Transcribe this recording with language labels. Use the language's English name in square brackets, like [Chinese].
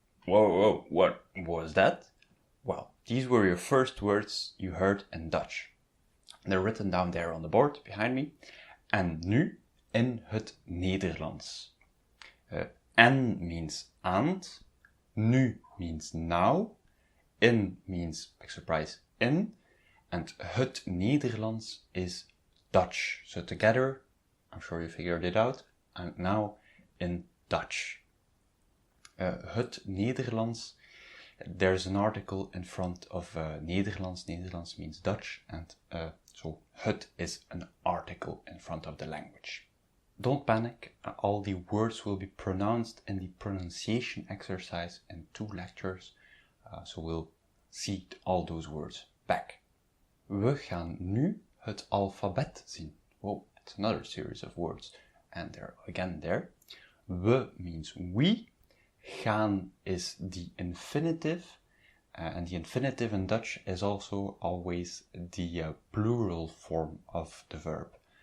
[English] Whoa, what was that? Well, these were your first words you heard in Dutch. They're written down there on the board behind me. [Dutch] En nu in het Nederlands. [English] En means and. Nu means now. In means, big surprise, in. And het Nederlands is Dutch. So together, I'm sure you figured it out. And now in Dutch. Het Nederlands. There's an article in front of Nederlands. Nederlands means Dutch. And so het is an article in front of the language. Don't panic. All the words will be pronounced in the pronunciation exercise in 2 lectures. So we'll see all those words back. [Dutch] We gaan nu het alfabet zien. [English] Whoa, it's another series of words. And they're again there. We means we. Gaan is the infinitive. And the infinitive in Dutch is also always the plural form of the verb.